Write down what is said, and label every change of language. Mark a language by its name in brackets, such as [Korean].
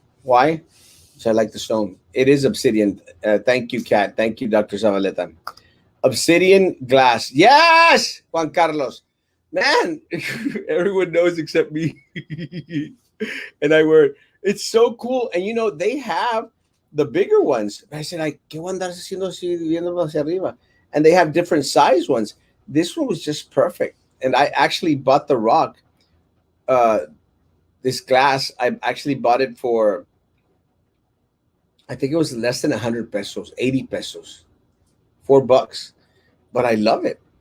[English] Why? So I like the stone. It is obsidian. Thank you, Kat. Thank you, Dr. Zavaleta. Obsidian glass. Yes, Juan Carlos. Man, everyone knows except me. And I wear it. It's so cool. And they have the bigger ones. I said, like, [Spanish] ¿qué voy a andar haciendo así, viéndolo hacia arriba? [English] And they have different size ones. This one was just perfect. And I actually bought the rock, uh, this glass. I actually bought it for, I think it was less than 100 pesos, 80 pesos, $4. But I love it.